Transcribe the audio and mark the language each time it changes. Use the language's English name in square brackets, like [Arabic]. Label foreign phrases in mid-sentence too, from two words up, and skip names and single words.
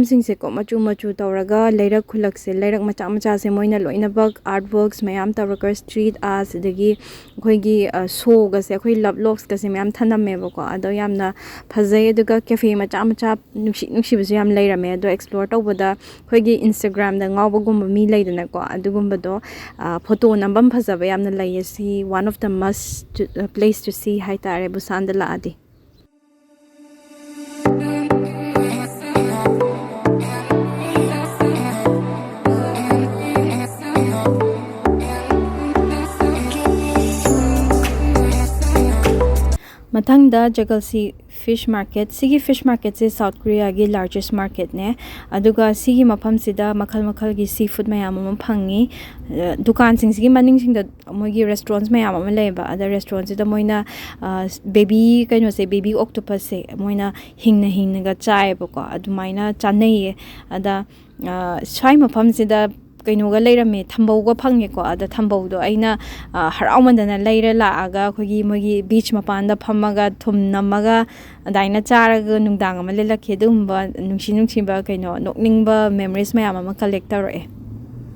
[Manipuri] sing se ko machu tawraga leirak khulak se leirak macha se moina loina bag artworks mayam tawraga [English] street arts [Manipuri] dagi khogi show ga se khoi [English] love locks [Manipuri] ga se mayam thana ko ado yamna phajai aduga cafe macha nuksi bisu yam leirame ado explore tawbada khoigi Instagram da ngawbagum mi leidana ko adugumba do photo nambam phajaba yamna layasi [English] one of the must place to see [Manipuri] haitare Busan da laadi Mathangda Jagalsi Fish Market Sigi Fish Market se South Korea gi [English] largest market [Manipuri] ne aduga sigi mafam sida makhal gi seafood mayam am phangi dukan sing sigi maning sing da mogi restaurants mayam am leba ada restaurants da moina baby kaino se [English] baby octopus [Manipuri] se moina hingna ga chai ba ko adumaina chanai ada swai mafam sida kainoga leirame thambauga phange ko ada thambau do aina haraumandana leira laaga khogi mogi beach mapanda phamaga thumnamaga adaina charaga nungdang ama lelakhe dumba nungsi ba kaino nokningba memories mayam ama collect tawre